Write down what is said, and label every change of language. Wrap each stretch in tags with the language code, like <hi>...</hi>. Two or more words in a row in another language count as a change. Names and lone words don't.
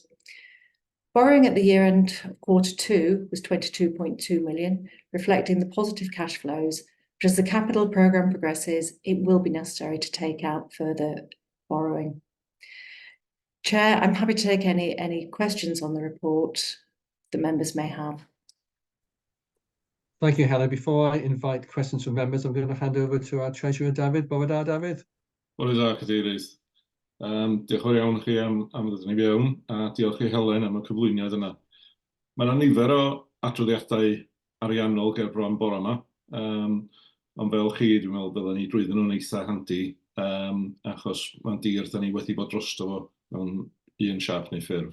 <en>Borrowing at the year end of Q2 was 22.2 million, reflecting the positive cash flows, but as the capital programme progresses, it will be necessary to take out further borrowing. Chair, I'm happy to take any questions on the report that members may have. Thank you, Helen. Before I invite questions from members, I'm going to hand over to our Treasurer, David.</en> <cy>Bore da, David. Bore da, Cadeirydd. Diolch yn fawr iawn chi am ddod ni fewn, a diolch i Helen am y cyflwyniad yna. Mae yna nifer o adroddiadau ariannol ger bron bore yma, ond fel chi, dwi'n meddwl byddwn ni drwyddyn nhw'n eitha handi, achos mae'n dir da ni wedi bod drosto fo mewn un siap neu ffurf.</cy>